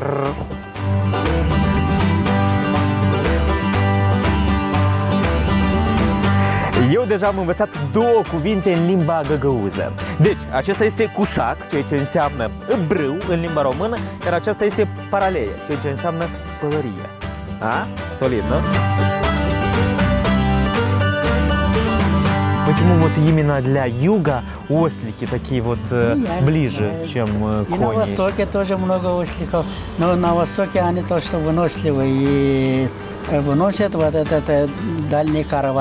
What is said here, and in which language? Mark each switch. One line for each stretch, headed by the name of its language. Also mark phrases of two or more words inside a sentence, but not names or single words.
Romanian: Eu deja am învățat 2 cuvinte în limba găgăuză. Deci, acesta este cușac, ceea ce înseamnă brâu în limba română, iar aceasta este paraleie, ceea ce înseamnă pălărie.
Russian: А? Солид, ну? Почему вот именно для юга ослики такие вот ближе, чем И на кони? Востоке тоже много осликов, но на Востоке они то, что выносливы и выносят вот этот дальний каравай.